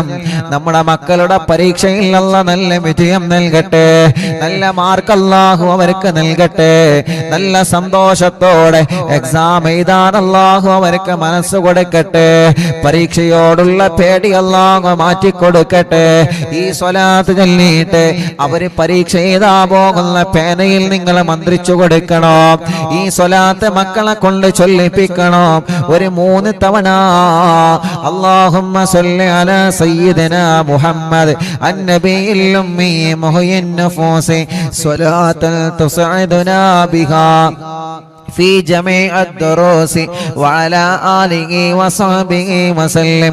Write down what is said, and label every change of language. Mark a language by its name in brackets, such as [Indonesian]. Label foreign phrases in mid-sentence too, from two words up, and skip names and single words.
[Malayalam] നമ്മുടെ മക്കളുടെ പരീക്ഷയിൽ അല്ലാഹ് നല്ല വിജയം നൽകട്ടെ, നല്ല മാർക്ക് അല്ലാഹു അവർക്ക് നൽകട്ടെ, നല്ല സന്തോഷത്തോടെ എക്സാം എഴുതാൻ അല്ലാഹു അവർക്ക് മനസ്സ് കൊടുക്കട്ടെ, പരീക്ഷയോടുള്ള പേടി അല്ലാഹു മാറ്റിക്കൊടുക്കട്ടെ. ഈ സ്വലാത്ത് ചൊല്ലിയിട്ട് അവര് പരീക്ഷ എഴുതാ പോകുന്ന പേനയിൽ നിങ്ങൾ മന്ത്രിച്ചു കൊടുക്കണം. ഈ സ്വലാത്ത് മക്കളെ കൊണ്ട് ചൊല്ലിപ്പിക്കണം. ഒരു 3 തവണ [Arabic] اللهم صل على سيدنا محمد النبي الأمي محيي النفوس صلاة تسعدنا بها في جميع الدروس وعلى آله وصحبه وسلم.